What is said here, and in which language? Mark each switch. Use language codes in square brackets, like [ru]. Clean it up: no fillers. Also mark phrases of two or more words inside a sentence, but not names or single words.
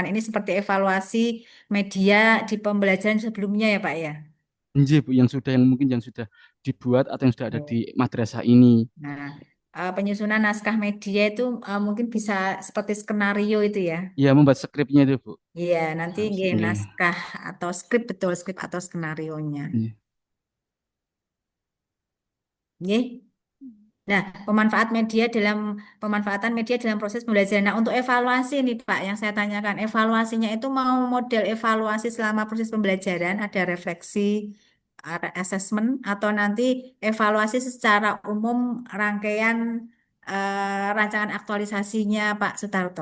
[id] Ini seperti evaluasi media di pembelajaran sebelumnya ya, Pak ya. nggih, Bu, yang mungkin yang sudah dibuat atau yang sudah ada Ya. di madrasah ini. Nah, penyusunan naskah media itu mungkin bisa seperti skenario itu ya. Ya, membuat skripnya itu, Bu. Iya, nanti Harus, nggih, nggih. naskah atau skrip betul skrip atau skenarionya. Nggih. Nggih. Nah, pemanfaatan media dalam proses pembelajaran. Nah, untuk evaluasi nih Pak, yang saya tanyakan, evaluasinya itu mau model evaluasi selama proses pembelajaran, ada refleksi, assessment, atau nanti evaluasi secara umum rangkaian rancangan aktualisasinya Pak Sutarto.